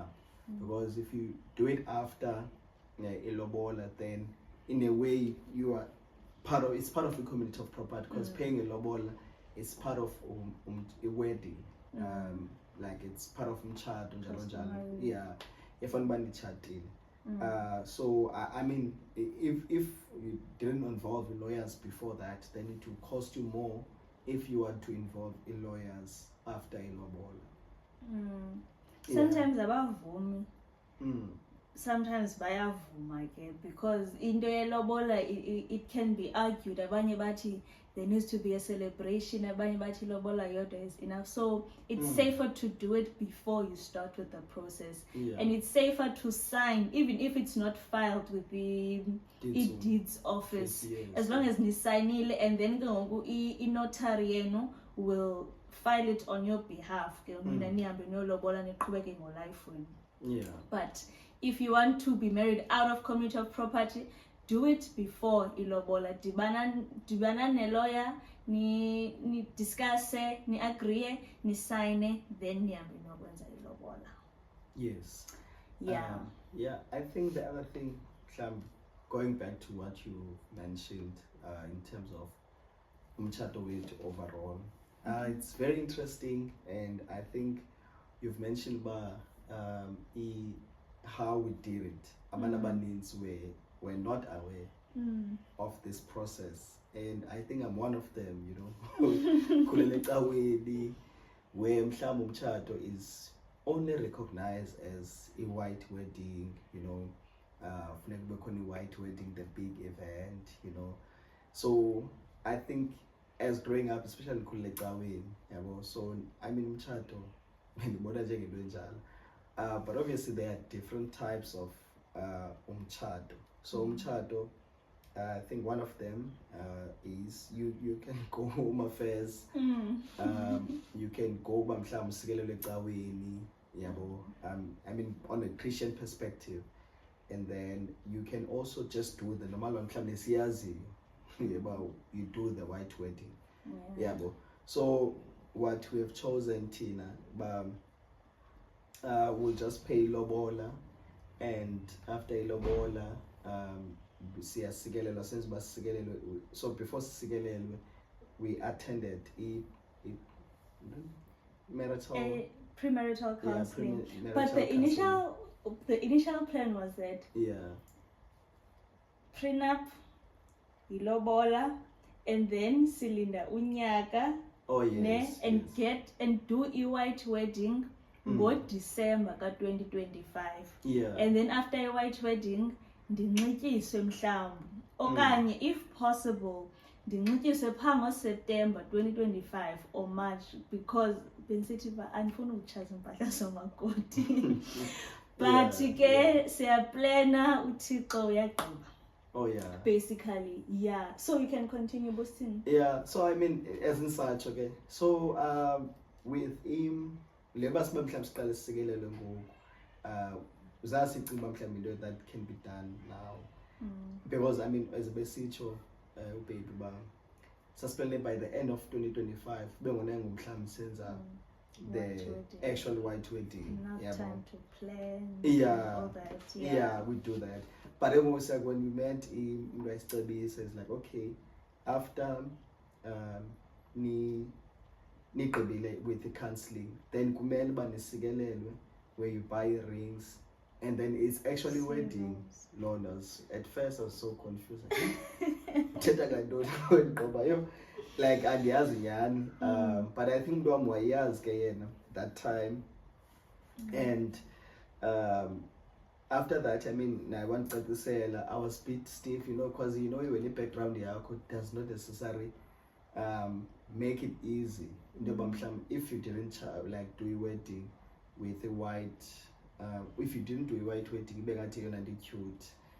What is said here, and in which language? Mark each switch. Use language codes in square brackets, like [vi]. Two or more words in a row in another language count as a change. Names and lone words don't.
[en] Because if you do it after ilobola, then in a way you are it's part of the community of property, because paying a lobola is part of a wedding. Like it's part of [xh] umtshato njalo njalo. [en] Yeah, if anybody chatting. So I mean, if you didn't involve lawyers before that, then it will cost you more if you want to involve lawyers after a lobola. Sometimes abavumi. Sometimes [xh] bayavuma ke, [en] because [xh] into yelobola [en] it can be argued. [xh] Abanye bathi [en] there needs to be a celebration, [xh] abanye bathi lobola yodwa [en] is enough. So it's safer to do it before you start with the process. And it's safer to sign even if it's not filed with the deeds office. As long as nisainile, and then i-notary yenu will file it on your behalf. [xh] Mina nihambe niyolobola niqhubeke ngolife wenu. [en] But if you want to be married out of community of property, do it before ilobola. [xh] Dibana ne-lawyer, ni discuss, ni agree, ni sign, then nihambe nokwenza ilobola. [en] Yes. Yeah. Yeah, I think the other thing, going back to what you mentioned in terms of [xh] umtshato wethu [en] overall, it's very interesting, and I think you've mentioned how we did it. [xh] Abantu abaninzi [en] were not aware of this process, and I think I'm one of them, you know. [xh] Khulele ecaweni, [en] where [xh] mhlawumbe umtshato [en] is only recognized as a white wedding, you know. [xh] Funeka kube khona [en] i-white wedding, the big event, you know. So I think as growing up, especially [xh] khulele ecaweni, yabo, [en] so I mean [xh] umtshato ngibona njengento enjalo. [en] But obviously there are different types of umtshato. So umtshato, I think one of them is you can go home affairs. You can go [xh] mhlawumbe usikelelwe ecaweni, yabo. [en] I mean on a Christian perspective, and then you can also just do the normal one, [xh] mhlawumbe siyazi, yabo, [en] you do the white wedding, yabo. So what we have chosen, Tina, we'll just pay ilobola, and after ilobola, siyasikelelwa, since basikelelwe, so before sikelelwe, we attended marital Premarital counseling. premarital But the counseling. initial plan was that prenup, ilobola, and then [xh] silinda unyaka, [en] oh yes, and yes. and do a white wedding December 2025. Yeah. And then after a white wedding, [xh] ndinxityiswe mhlawumbi, okanye [en] if possible [xh] ndinxityiswe phaa September 2025 or March, because bensithi andifuna ukutshaza impahla zomakoti. But ke siyaplana, uThixo uyagqiba. [en] Oh yeah. Basically, yeah. So you can continue, Boston. Yeah, so I mean, as in such, okay. So with him, [xh] leba sibe mhlawumbe siqale sisekelele ngoku, zasicinga mhlawumbe [en] into that can be done now, because I mean, as besitsho baby ba suspended by the end of 2025 [xh] bengona ngumhlawumbe senza [en] the actual white wedding. Enough time to plan. Yeah. All that. Yeah, we do that. But then also when we met in Restabi, says like, okay, after ni with the counseling, then [xh] kumele ba nisikelelwe, [en] where you buy rings, and then it's actually wedding. Lonas. At first I was so confused. Like [xh] andiyazi nyani, [en] but I think Dom [xh] wayazi ke yena [en] that time, and after that, I mean, I want to say I was a bit stiff, you know, because you know when your background does not necessarily make it easy. If you didn't like do a wedding with a white, if you didn't do a white wedding, you're cute.